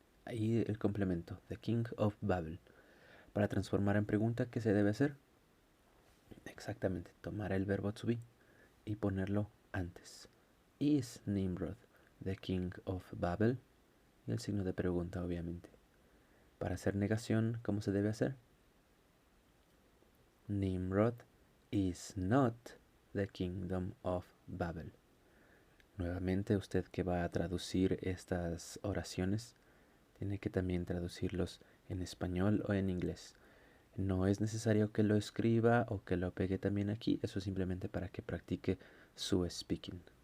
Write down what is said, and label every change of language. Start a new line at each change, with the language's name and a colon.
Spanish: Y el complemento,
English: the king of Babel.
Spanish: Para transformar en pregunta, ¿qué se debe hacer? Exactamente, tomar el verbo to be y ponerlo antes.
English: Is Nimrod the king of Babel?
Spanish: Y el signo de pregunta, obviamente. Para hacer negación, ¿cómo se debe hacer?
English: Nimrod is not the kingdom of Babel.
Spanish: Nuevamente, usted que va a traducir estas oraciones, tiene que también traducirlos en español o en inglés. No es necesario que lo escriba o que lo pegue también aquí, eso es simplemente para que practique su speaking.